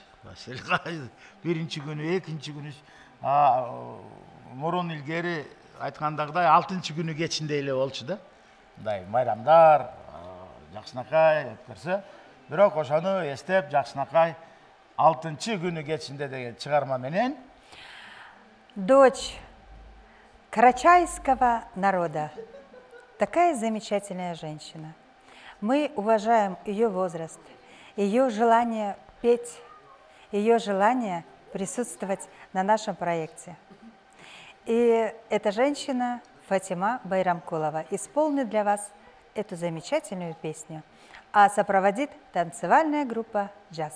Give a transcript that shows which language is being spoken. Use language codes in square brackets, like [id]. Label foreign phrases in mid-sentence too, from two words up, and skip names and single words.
[ky] Биринчи күнү, экинчи күнү. Мурун илгери айткандагыдай 6-чы күнү кечинде эле болчу да. Мындай майрамдар, жакшынакай өткөрсө. Бирок ошону эстеп, жакшынакай 6-чы күнү кечинде деген чыгарма менен [ru] Дочь карачайского народа. Такая замечательная женщина. Мы уважаем ее возраст, ее желание петь, ее желание присутствовать на нашем проекте. И эта женщина, Фатима Байрамкулова, исполнит для вас эту замечательную песню, а сопроводит танцевальная группа «Джаз».